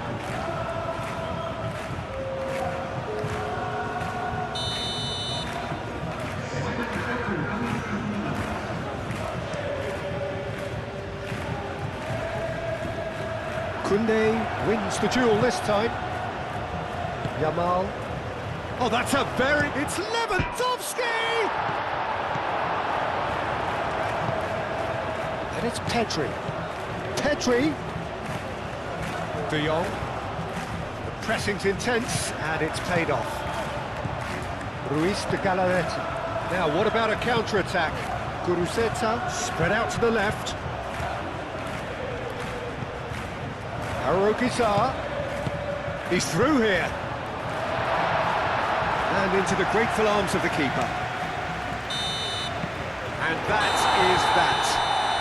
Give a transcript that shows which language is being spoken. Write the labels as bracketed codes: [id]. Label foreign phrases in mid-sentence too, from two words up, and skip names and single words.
[en] Koundé wins the duel this time. Yamal. Oh, that's a very... It's Lewandowski! And it's Pedri. Pedri. De Jong. The pressing's intense, and it's paid off. Ruiz de Galarreta. Now, what about a counter-attack? Guruceta spread out to the left. KYRGYZ. He's through here. And into the grateful arms of the keeper. And that is that.